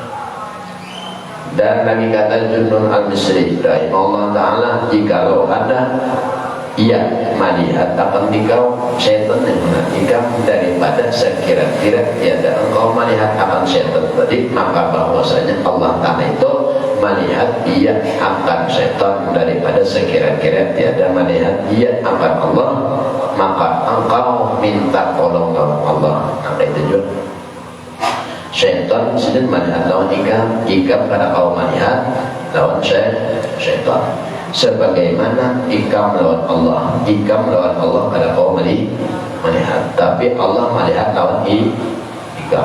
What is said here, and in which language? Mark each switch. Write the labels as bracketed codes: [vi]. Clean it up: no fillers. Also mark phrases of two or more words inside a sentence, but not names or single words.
[ms] Dan lagi kata Junun al-Misri [ar] رحمه الله تعالى, [ms] jikalau ada ia melihat akan dikau setan yang menantikan daripada sekira-kira tiada engkau melihat akan setan tadi, maka bahwasanya Allah Ta'ala itu melihat ia akan setan daripada sekira-kira tiada melihat ia akan Allah, maka engkau minta tolong Allah. [bjn] Maka itu juga syaitan sedang melihat lawan ikam pada kau melihat lawan syaitan, sebagaimana ikam lawan Allah pada kau melihat, tapi Allah melihat lawan ikam.